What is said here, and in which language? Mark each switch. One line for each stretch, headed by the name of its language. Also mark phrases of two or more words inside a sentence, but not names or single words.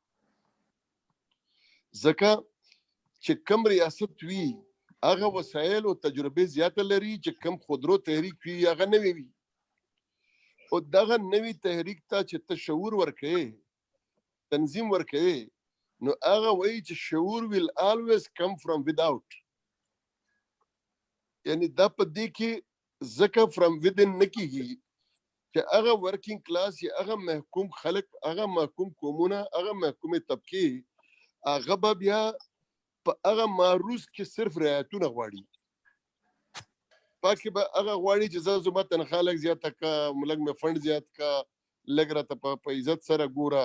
Pashto: ځکه چې کم ریاست وي هغه وسایل او تجربې زیاته لري، چې کم خودرو تحریک وي هغه نوی وي. او دغه نوی تحریک ته چې ته شعور ورکوې، تنظیم ورکوې، نو هغه وایي چې شعور
English: will always come from without.
Pashto: یعنی دا په دې کې ځکه
English: from within
Pashto: نه کېږي چې هغه
English: working class
Pashto: یا هغه محکوم خلک، هغه محکوم قومونه، هغه محکومې طبقې، هغه به بیا په هغه معروض کې صرف رعایتونه غواړي. پاکې به هغه غواړي چې زما تنخواه لږ زیاته کا، لږ مې فنډ زیات کا، لږ راته په عزت سره ګوره.